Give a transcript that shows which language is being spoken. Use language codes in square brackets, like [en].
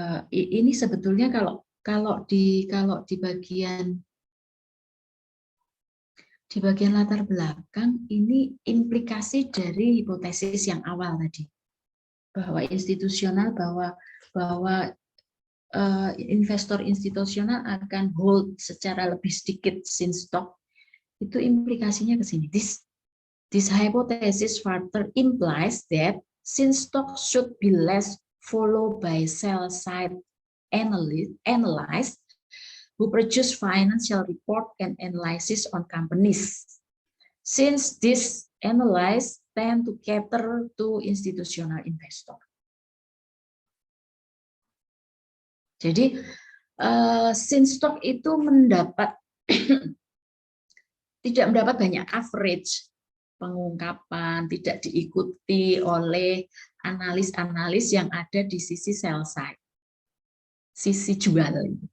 [id] Ini sebetulnya kalau di bagian latar belakang ini implikasi dari hipotesis yang awal tadi bahwa institusional bahwa investor institusional akan hold secara lebih sedikit sin stock, itu implikasinya ke sini. [en] This hypothesis further implies that sin stock should be less followed by sell-side analysts who produce financial report and analysis on companies, since these analysts tend to cater to institutional investor. [id] Jadi sin stock itu tidak mendapat banyak coverage pengungkapan, tidak diikuti oleh analis-analis yang ada di sisi sell side, sisi jual.